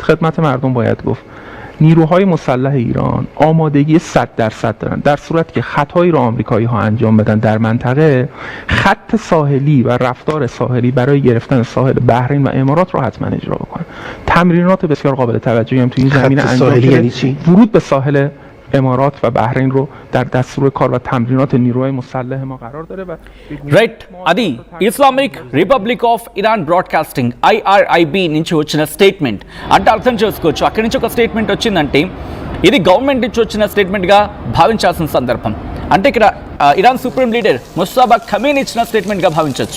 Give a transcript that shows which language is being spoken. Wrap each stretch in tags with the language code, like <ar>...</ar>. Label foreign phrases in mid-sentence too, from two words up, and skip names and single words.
<fa>خدمت مردم باید گفت نیروهای مسلح ایران آمادگی 100% دارن در صورتی که خطایی رو آمریکایی‌ها انجام بدن در منطقه، خط ساحلی و رفتار ساحلی برای گرفتن ساحل بحرین و امارات رو حتما اجرا بکنن. تمرینات بسیار قابل توجهی هم تو این زمینه انجام شده. یعنی چی؟ ورود به ساحل امارات و بحرین رو در دستور کار و تمرینات نیروهای مسلح ما قرار داره و</fa> <te>రైట్, అది ఇస్లామిక్ రిపబ్లిక్ ఆఫ్ ఇరాన్ బ్రాడ్కాస్టింగ్ IRIB నుంచి వచ్చిన స్టేట్మెంట్ అంటే అర్థం చేసుకోవచ్చు. అక్కడి నుంచి ఒక స్టేట్మెంట్ వచ్చిందంటే ఇది గవర్నమెంట్ నుంచి వచ్చిన స్టేట్మెంట్గా భావించాల్సిన సందర్భం. అంటే ఇక్కడ ఇరాన్</te> <en>supreme leader</en> <te>ముస్తాఫా ఖమేనీ ఇచ్చిన స్టేట్మెంట్గా భావించవచ్చు.</te>